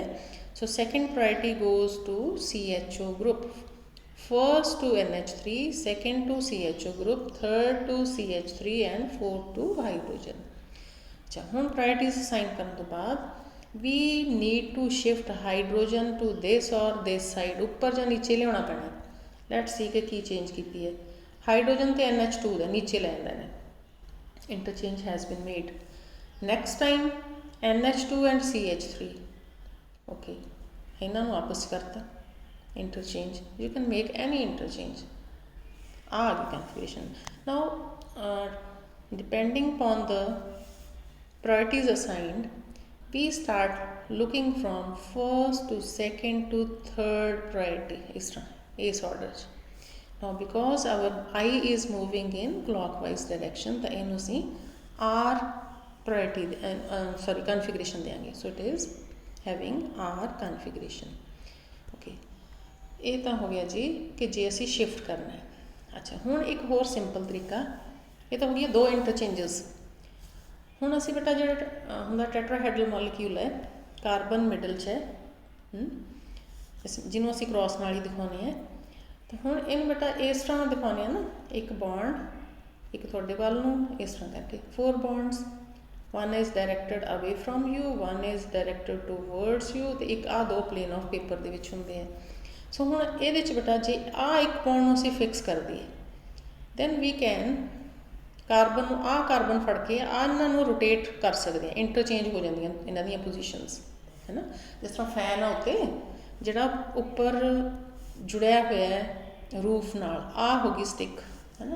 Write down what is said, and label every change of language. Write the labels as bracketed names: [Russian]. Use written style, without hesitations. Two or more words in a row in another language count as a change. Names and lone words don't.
[English] So second priority goes to CHO group, first to NH3, second to CHO group, third to CH3 and fourth to hydrogen. [Punjabi] ਅੱਛਾ, ਹੁਣ [English] priorities assign [Punjabi] ਕਰਨ ਤੋਂ ਬਾਅਦ [English] we need to shift hydrogen to this or this side, [Punjabi] ਉੱਪਰ ਜਾਂ ਨੀਚੇ ਲਿਆਉਣਾ ਪੈਣਾ। [English] let's see [Punjabi] ਕਿ ਕੀ ਚੇਂਜ ਕੀਤੀ ਹੈ। ਹਾਈਡਰੋਜਨ ਤੇ NH2 ਦਾ ਨੀਚੇ ਲੈ ਜਾਂਦੇ ਨੇ, [English] interchange has been made. Next time NH2 and CH3, okay, [Punjabi] ਇਹਨਾਂ ਨੂੰ ਆਪਸ ਕਰਤਾ interchange. [English] You can make any interchange. [Punjabi] ਆ ਗਈ configuration. [English] Now depending upon the priorities assigned, we start looking from first to second to third priority [Punjabi] ਇਸ ਤਰ੍ਹਾਂ ਇਸ order 'ਚ। [English] Now because our I is moving in clockwise direction, [Punjabi] ਤਾਂ ਇਹਨੂੰ ਅਸੀਂ [English] R priority configuration [Punjabi] ਦੇਵਾਂਗੇ। [English] So it is having R configuration. [Punjabi] Okay, ਇਹ ਤਾਂ ਹੋ ਗਿਆ ਜੀ ਕਿ ਜੇ ਅਸੀਂ ਸ਼ਿਫਟ ਕਰਨਾ ਹੈ। ਅੱਛਾ, ਹੁਣ ਇੱਕ ਹੋਰ ਸਿੰਪਲ ਤਰੀਕਾ, ਇਹ ਤਾਂ ਹੋ ਗਿਆ 2 ਇੰਟਰਚੇਂਜਸ। ਹੁਣ ਅਸੀਂ ਬੇਟਾ ਜਿਹੜਾ ਹੁੰਦਾ [English] tetrahedral molecule [Punjabi] ਹੈ, [English] carbon middle [Punjabi] 'ਚ ਹੈ, ਜਿਹਨੂੰ ਅਸੀਂ ਕ੍ਰੋਸ ਨਾਲ ਹੀ ਦਿਖਾਉਂਦੇ ਹਾਂ। ਤਾਂ ਹੁਣ ਇਹਨੂੰ ਬੇਟਾ ਇਸ ਤਰ੍ਹਾਂ ਦਿਖਾਉਂਦੇ ਆ ਨਾ, ਇੱਕ ਬੌਂਡ ਇੱਕ ਤੁਹਾਡੇ ਵੱਲ ਨੂੰ ਇਸ ਤਰ੍ਹਾਂ ਕਰਕੇ [English] 4 bonds, one is directed away from you, one is directed towards you, [Punjabi] ਤੇ ਇੱਕ ਆ 2 [English] plane of paper [Punjabi] ਦੇ ਵਿੱਚ ਹੁੰਦੇ ਆ। ਸੋ ਹੁਣ ਇਹਦੇ 'ਚ ਬੇਟਾ ਜੇ ਆ ਇੱਕ ਬੌਂਡ ਨੂੰ ਅਸੀਂ ਫਿਕਸ ਕਰ ਦਈਏ, [English] then we can carbon [Punjabi] ਨੂੰ ਆ ਕਾਰਬਨ ਫੜ ਕੇ ਆ ਇਹਨਾਂ ਨੂੰ ਰੋਟੇਟ ਕਰ ਸਕਦੇ ਆ, ਇੰਟਰਚੇਂਜ ਹੋ ਜਾਂਦੀਆਂ ਇਹਨਾਂ ਦੀਆਂ ਪੋਜੀਸ਼ਨਸ, ਹੈ ਨਾ। ਜਿਸ ਤਰ੍ਹਾਂ ਫੈਨ ਆ ਉੱਤੇ ਜਿਹੜਾ ਉੱਪਰ ਜੁੜਿਆ ਹੋਇਆ ਹੈ ਰੂਫ ਨਾਲ, ਆ ਹੋ ਗਈ ਸਟਿਕ, ਹੈ ਨਾ।